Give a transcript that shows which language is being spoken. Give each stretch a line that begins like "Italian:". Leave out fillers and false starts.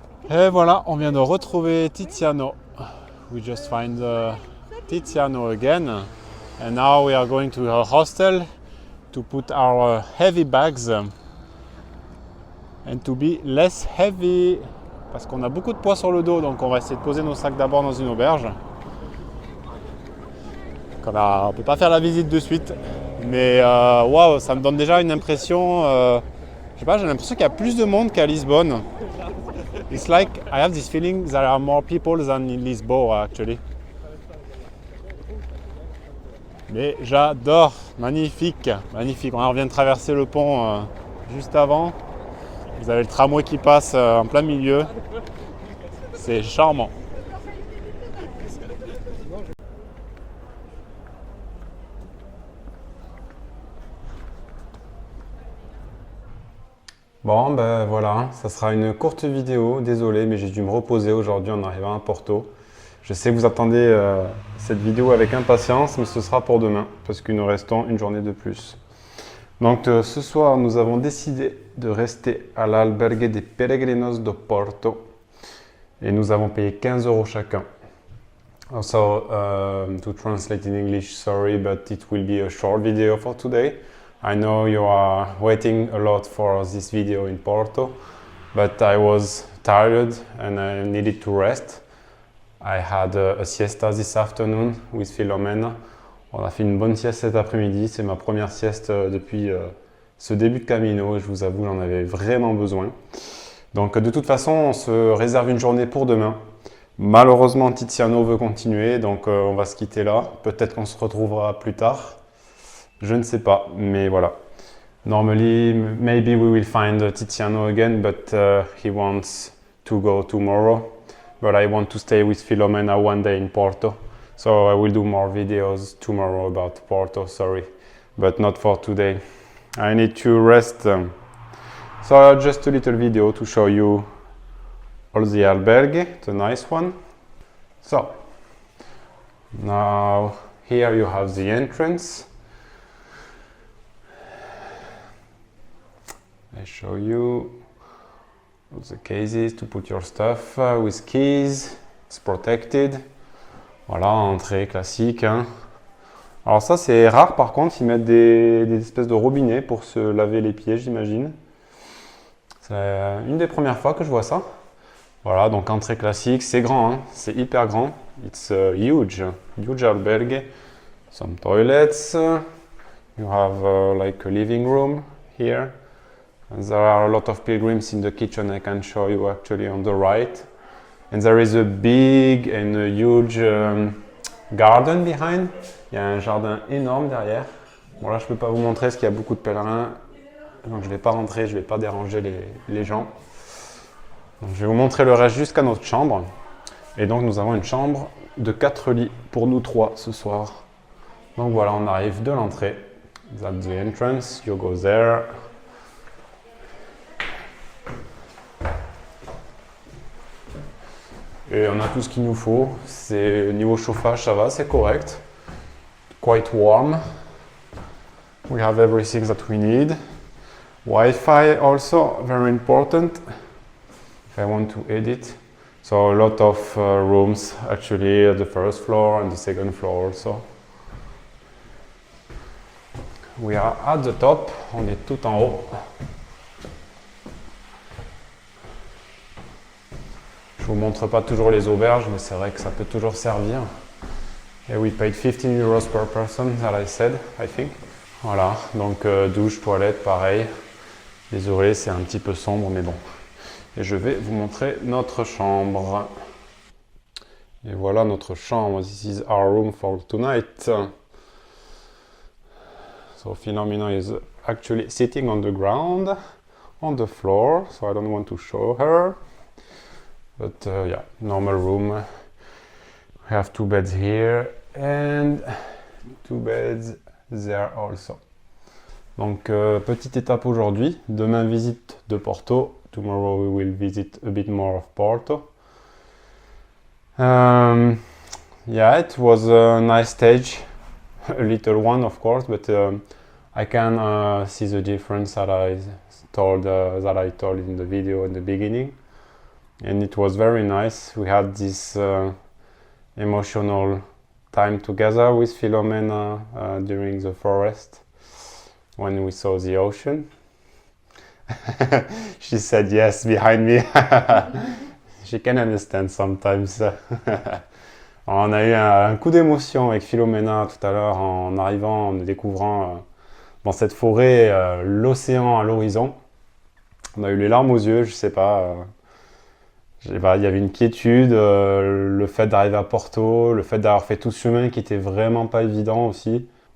French: Et voilà, on vient de retrouver Tiziano.
English: We just find Tiziano again. And now we are going to our hostel to put our heavy bags and to be less heavy.
French: Parce qu'on a beaucoup de poids sur le dos, donc on va essayer de poser nos sacs d'abord dans une auberge. On ne peut pas faire la visite de suite. Mais waouh, ça me donne déjà une impression. Je sais pas, j'ai l'impression qu'il y a plus de monde qu'à Lisbonne. It's like I have this feeling there are more people than in Lisboa actually. Mais j'adore, magnifique, magnifique. On vient de traverser le pont juste avant. Vous avez le tramway qui passe en plein milieu. C'est charmant. Bon, ben voilà, ça sera une courte vidéo, désolé, mais j'ai dû me reposer aujourd'hui en arrivant à Porto. Je sais que vous attendez cette vidéo avec impatience, mais ce sera pour demain, parce que nous restons une journée de plus. Donc ce soir, nous avons décidé de rester à l'Albergue des Peregrinos de Porto, et nous avons payé 15 € chacun.
English: Also, to translate in English, sorry, but it will be a short video for today. I know you are waiting a lot for this video in Porto, but I was tired and I needed to rest. I had a siesta this afternoon with Filomena.
French: On a fait une bonne sieste cet après-midi, c'est ma première sieste depuis ce début de Camino et je vous avoue j'en avais vraiment besoin. Donc de toute façon on se réserve une journée pour demain. Malheureusement Tiziano veut continuer, donc on va se quitter là. Peut-être qu'on se retrouvera plus tard. Je ne sais pas, mais voilà.
English: Normally, maybe we will find Tiziano again, but he wants to go tomorrow. But I want to stay with Filomena one day in Porto. So I will do more videos tomorrow about Porto, sorry. But not for today. I need to rest. So just a little video to show you all the albergue, the nice one. So, now here you have the entrance. I show you all the cases to put your stuff with keys. It's protected.
French: Voilà, entrée classique. Hein. Alors ça c'est rare par contre, ils mettent des espèces de robinets pour se laver les pieds j'imagine. C'est une des premières fois que je vois ça. Voilà, donc entrée classique, c'est grand, hein. C'est hyper grand.
English: It's huge albergue. Some toilets. You have like a living room here. And there are a lot of pilgrims in the kitchen I can show you actually on the right. And there is a big and a huge garden behind.
French: Il y a un jardin énorme derrière. Bon là je ne peux pas vous montrer parce qu'il y a beaucoup de pèlerins. Donc je ne vais pas rentrer, je ne vais pas déranger les gens. Donc je vais vous montrer le reste jusqu'à notre chambre. Et donc nous avons une chambre de 4 lits pour nous 3 ce soir. Donc voilà, on arrive de l'entrée.
English: That's the entrance, you go there.
French: Et on a tout ce qu'il nous faut. C'est niveau chauffage, ça va, c'est correct.
English: Quite warm. We have everything that we need. Wi-Fi also very important. If I want to edit. So a lot of rooms actually at the first floor and the second floor also. We are at the top.
French: On est tout en haut. vous montre pas toujours les auberges, mais c'est vrai que ça peut toujours servir.
English: Et we paid 15 euros per person, that I said, I think.
French: Voilà, donc douche, toilette, pareil. Désolé, c'est un petit peu sombre, mais bon. Et je vais vous montrer notre chambre. Et voilà notre chambre.
English: This is our room for tonight. So Philomena is actually sitting on the ground, on the floor. So I don't want to show her. But yeah, normal room. We have 2 beds here and 2 beds there also.
French: Donc petite étape aujourd'hui. Demain visite de Porto.
English: Tomorrow we will visit a bit more of Porto. Yeah, it was a nice stage, a little one of course, but I can see the difference that I told in the video in the beginning, and it was very nice. We had this emotional time together with Philomena during the forest when we saw the ocean. She said yes behind me. She can understand sometimes.
French: On a eu un coup d'émotion avec Philomena tout à l'heure en arrivant, en découvrant dans cette forêt l'océan à l'horizon. On a eu les larmes aux yeux, je sais pas. Il y avait une quiétude, le fait d'arriver à Porto, le fait d'avoir fait tout ce chemin qui était vraiment pas évident aussi.